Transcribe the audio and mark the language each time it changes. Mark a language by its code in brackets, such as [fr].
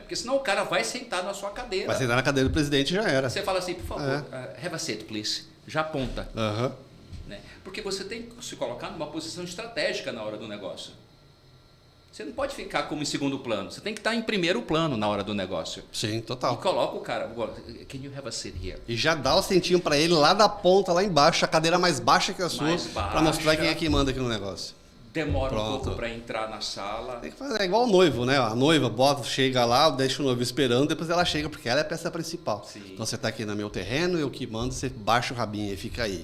[pt] Porque senão o cara vai sentar na sua cadeira. Vai sentar na cadeira do presidente e já era. Você fala assim, por favor, [en] have a seat, please. [pt] Já aponta. Né? Porque você tem que se colocar numa posição estratégica na hora do negócio. Você não pode ficar como em segundo plano. Você tem que estar em primeiro plano na hora do negócio. Sim, total. E coloca o cara, [en] can you have a seat here? [pt] E já dá o centinho para ele lá da ponta, lá embaixo, a cadeira mais baixa que a sua, para mostrar quem é que manda aqui no negócio. demora um pouco para entrar na sala. Tem que fazer, é igual o noivo, né? A noiva bota, chega lá, deixa o noivo esperando, depois ela chega, porque ela é a peça principal. Sim. Então você está aqui no meu terreno, eu que mando, você baixa o rabinho e fica aí.